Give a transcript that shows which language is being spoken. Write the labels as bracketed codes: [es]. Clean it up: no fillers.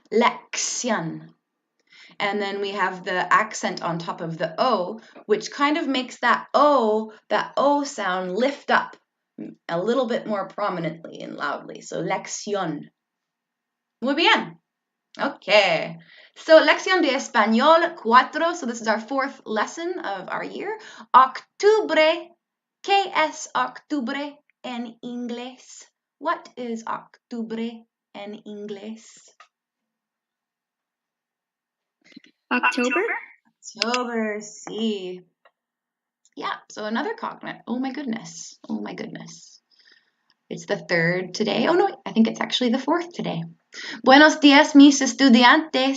[en] Lección. And then we have the accent on top of the O, which kind of makes that O sound lift up a little bit more prominently and loudly. [es] So lección. Muy bien. Okay. So lección de español 4. [en] So this is our 4th lesson of our year. [es] Octubre. ¿Qué es octubre en inglés? [en] What is [es] octubre en inglés? [en] October? October, sí. Yeah, so another cognate. Oh my goodness. Oh my goodness. It's the 3rd today. Oh no, I think it's actually the 4th today. [es] Buenos días, mis estudiantes.